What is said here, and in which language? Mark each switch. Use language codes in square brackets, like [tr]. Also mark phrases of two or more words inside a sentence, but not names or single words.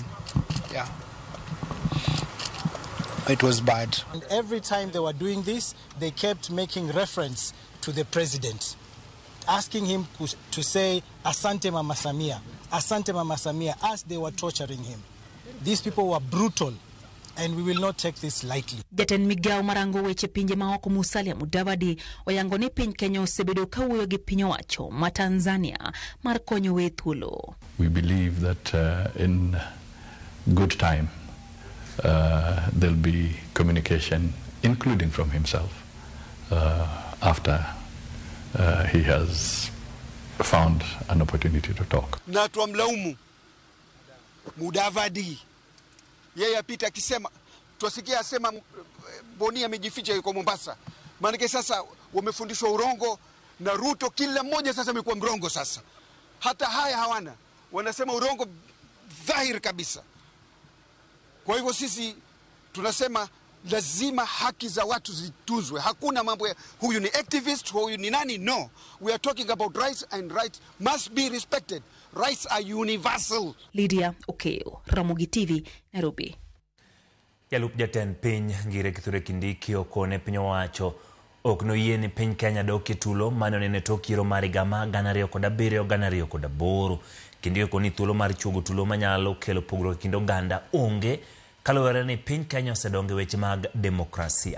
[en] Yeah. It was bad. And every time they were doing this, they kept making reference to the president, asking him to say [sw] Asante Mama Samia, Asante Mama Samia, [en] as they were torturing him. These people were brutal, and we will not take this lightly. [luo] Jatend migao marango weche pinje maoko Musalia Mudavadi oyango ni piny Kenya osebedo ka wuoyo gi piny owacho ma Tanzania mar konyo we thuolo. [en] We believe that in good time there'll be communication, including from himself, after he has found an opportunity to talk. [sw] Na tuamlaumu Mudavadi, yeye apita akisema, tuasikia asema Boni amejificha yuko Mombasa. Maana sasa wamefundishwa urongo na Ruto, kila mmoja sasa amekuwa mrongo sasa. Hata haya hawana, wanasema urongo dhahiri kabisa. Kwa hivyo sisi tunasema lazima haki za watu zitunzwe. Hakuna mambo ya huyu ni activist, huyu ni nani. [en] No, we are talking about rights, and rights must be respected. Rights are universal. Lydia Okeo, Ramogi TV, Nairobi. [luo] Jalup jatend piny Ngire Kithure Kindiki okone piny owacho ok noyie ni piny Kenya doki tulo mane nene tok yiero mar higa ma 2007-2008. Kindiki okoni thuolo mar chuogo tulo manyalo kelo pogruok kind oganda onge kaluwore ni piny Kenya osedonge weche mag demokrasia.